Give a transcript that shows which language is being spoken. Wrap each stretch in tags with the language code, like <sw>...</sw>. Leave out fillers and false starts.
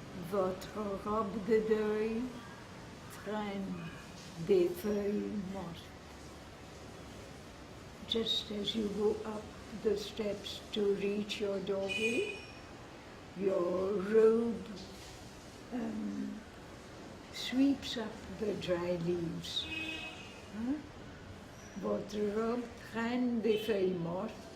<fr>votre robe de deuil traîne des feuilles mortes.</fr> <en>Just as you go up the steps to reach your doorway, your robe sweeps up the dry leaves. Huh?</en> <fr>Votre robe traîne des feuilles mortes.</fr>